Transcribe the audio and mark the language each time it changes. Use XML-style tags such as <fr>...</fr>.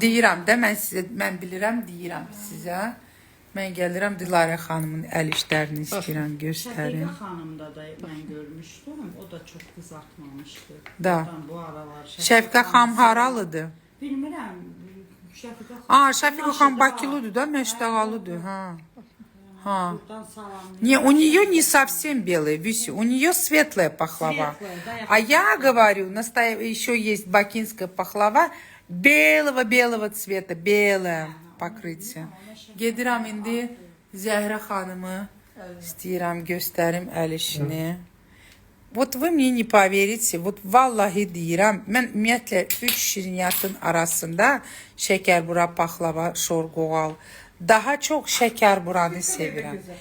<az>Deyirəm də mən bilirəm, deyirəm sizə. Mən gəlirəm Dilarə xanımın əl işlərini istəyirəm, göstərim. Şəfiqə xanımda da mən görmüşdüm. O da çox qızartmamışdı. Da. Bu aralar Şəfiqə xanım haralıdır? Bilmirəm. Şəfiqə xanım. Şəfiqə xanım Bakılıdır da, Məşdəğalıdır. Buradan salam.</az> <ru>У нее не совсем белая, Вюси, у нее светлая пахлава. А я говорю, еще есть бакинская пахлава белого цвета, белое покрытие.</ru> <az>Gedirəm indi Zəhra xanımı istəyirəm göstərim əl işini.</az> <ru>Вот вы мне не поверите, вот</ru> <az>vallahi deyirəm, mən ümumiyyətlə 3 şirniyyatın arasında şəkərbura, paxlava, şorqoğal, daha çox şəkərburanı sevirəm.</az>